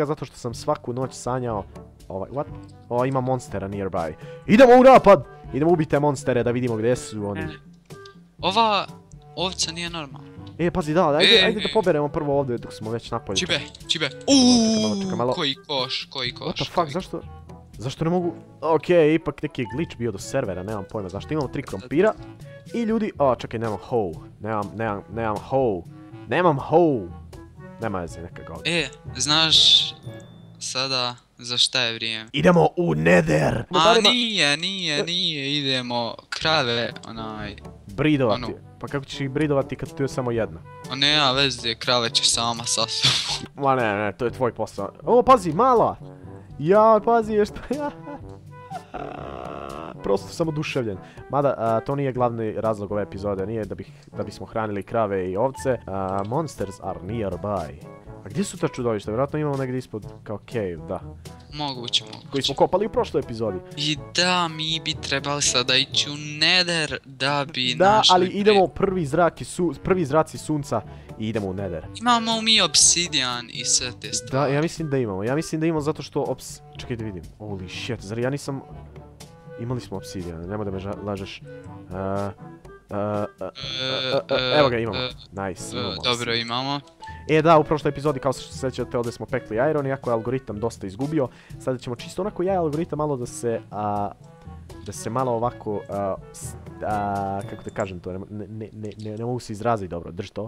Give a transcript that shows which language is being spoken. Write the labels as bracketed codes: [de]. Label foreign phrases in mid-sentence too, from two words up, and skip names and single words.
[bs] Zato što sam svaku noć sanjao... ima monstera nearby. Idemo u napad! Idemo ubiti te monstere da vidimo gdje su oni. Ova ovca nije normalna. Pazi, da, ajde da poberemo prvo ovdje dok smo već napolje. Čibe. Malo. Koji koš. [en] What the fuck, [bs] zašto ne mogu... Okej, ipak neki je glitch bio do servera, nemam pojma zašto. Imamo 3 krompira. I ljudi... čekaj, nemam hoe. Nemam hoe. Nema veze, neka ga ovdje. Znaš sada za šta je vrijeme? Idemo u Nether! Nije, idemo krave, Bridovati. Pa kako ćeš ih bridovati kad tu je samo jedna? Nema veze, krave će sama sa sobom. Ma ne, to je tvoj posao. Pazi, mala! Pazi, je što ja... Prosto sam oduševljen. Mada, to nije glavni razlog ove epizode, nije da bismo hranili krave i ovce. [en] Monsters are nearby. [bs] A gdje su ta čudovišta? Vjerojatno imamo negdje ispod kao cave, da. Moguće. Koji smo kopali u prošloj epizodi. I da, mi bi trebali sada ići u Nether da bi da, našli... ali idemo prvi zraci sunca i idemo u Nether. Imamo mi obsidian i sve te stvari. Da, ja mislim da imamo zato što čekaj da vidim. [en] Holy shit, [bs] zar ja nisam... Imali smo obsidian, nemoj da me lažeš. Evo ga, imamo. Nice, imamo. Dobro, imamo. Da, u prošloj epizodi, kao što se sjećate, ovdje smo pekli iron, iako je algoritam dosta izgubio. Sada ćemo čisto onako algoritam malo da se malo ovako, kako da kažem to, ne mogu se izraziti dobro, drž to.